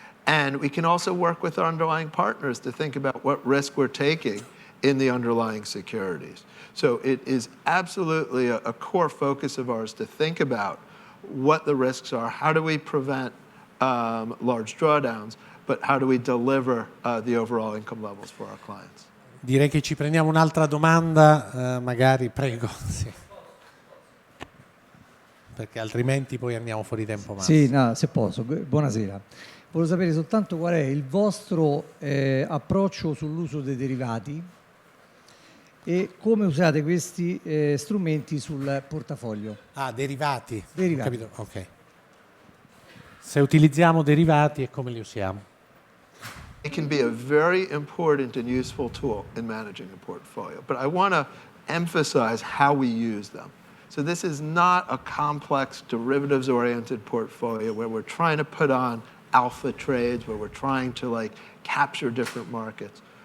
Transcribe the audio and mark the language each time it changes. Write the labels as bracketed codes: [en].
[en] And we can also work with our underlying partners to think about what risk we're taking in the underlying securities. So it is absolutely a core focus of ours to think about what the risks are, how do we prevent large drawdowns, but how do we deliver the overall income levels for our clients. [it] Direi che ci prendiamo un'altra domanda, magari, prego. Sì. Perché altrimenti poi andiamo fuori tempo massimo. Sì, no, se posso. Buonasera. Volevo sapere soltanto qual è il vostro approccio sull'uso dei derivati e come usate questi strumenti sul portafoglio. Ah, derivati. Derivati. Capito? Ok. Se utilizziamo derivati e come li usiamo? [en] It can be a very important and useful tool in managing a portfolio, but I want to emphasize how we use them. So this is not a complex derivatives-oriented portfolio where we're trying to put on alpha trades, where we're trying to capture different markets.